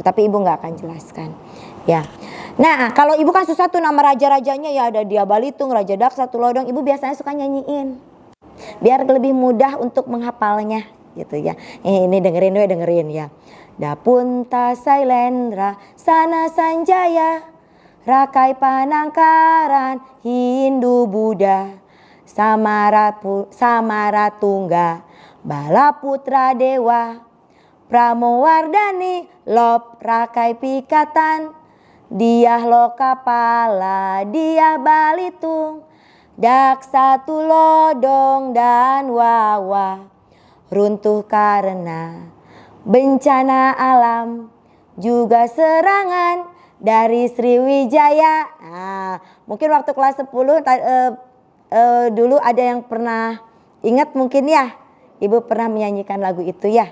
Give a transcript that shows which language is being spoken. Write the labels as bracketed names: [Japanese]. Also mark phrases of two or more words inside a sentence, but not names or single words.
[Indonesian] Tapi Ibu nggak akan jelaskan ya. Nah kalau Ibu kan susah tuh nama raja-rajanya ya, ada Dia Balitung, Raja Daksa, Tulodong. Ibu biasanya suka nyanyiin biar lebih mudah untuk menghafalnya gitu ya. Ini dengerin ya. Dapunta Sailendra Sana Sanjaya Rakai Panangkaran Hindu Buddha Samaratungga Balaputra Dewa Pramowardhani Lop Rakai Pikatan Diah Lokapala, Diah Balitung, Daksa Tulodong dan Wawa runtuh karena bencana alam juga serangan dari Sriwijaya. Nah, mungkin waktu kelas 10 dulu ada yang pernah ingat mungkin ya, Ibu pernah menyanyikan lagu itu ya.